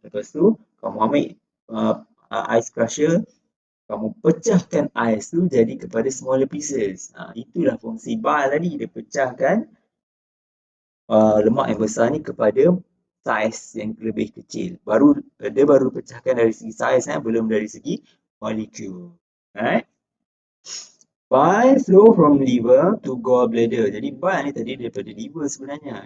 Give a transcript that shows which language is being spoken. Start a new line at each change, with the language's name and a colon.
Malay: Lepas tu, kamu ambil ice crusher, kamu pecahkan ais tu jadi kepada
English: smaller pieces.
Malay: Itulah fungsi bile tadi. Dia pecahkan lemak yang besar ni kepada saiz yang lebih kecil. Dia baru pecahkan dari segi saiz, belum dari segi molekul.
English: Bile flow from liver to gallbladder.
Malay: Jadi bile ni tadi daripada liver sebenarnya.